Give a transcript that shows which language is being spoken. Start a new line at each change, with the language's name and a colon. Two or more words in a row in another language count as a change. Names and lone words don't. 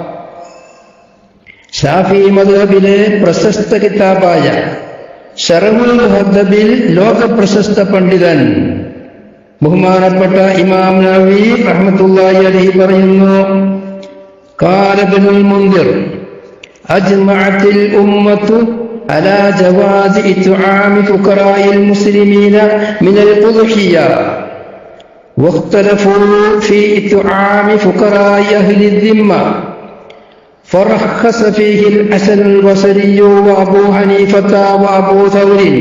Malayalam: ശാഫി മദ്ഹബിലെ പ്രശസ്ത കിതാബായ ശറഹുൽ മുഹദ്ദബിൽ ലോക പ്രശസ്ത പണ്ഡിതൻ ബഹുമാനപ്പെട്ട
Arabic: ഇമാം നവവി رحمة الله عليه പറയുന്നു, قال ابن المنذر أجمعت الأمة على جواز إطعام فقراء المسلمين من الأضحية واختلفوا في إطعام فقراء أهل الذمة فرخص فيه الحسن البصري وأبو حنيفة وأبو ثور